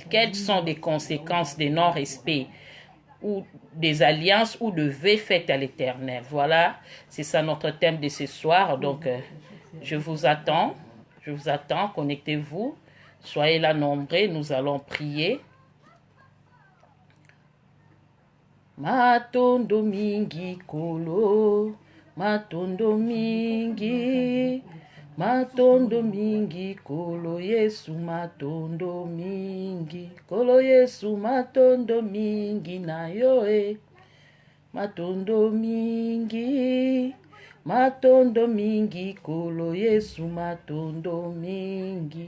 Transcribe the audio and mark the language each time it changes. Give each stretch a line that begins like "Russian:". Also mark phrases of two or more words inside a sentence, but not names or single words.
French: Quelles sont les conséquences des non-respect ou des alliances ou de vœux faits à l'Éternel? Voilà, c'est ça notre thème de ce soir. Donc, je vous attends, connectez-vous, soyez là nombreux, nous allons prier.
Lingala: Matondo mingi kolo, matondo mingi kolo Yesu, matondo mingi kolo Yesu, matondo mingi na yoe, matondo mingi kolo Yesu, matondo mingi.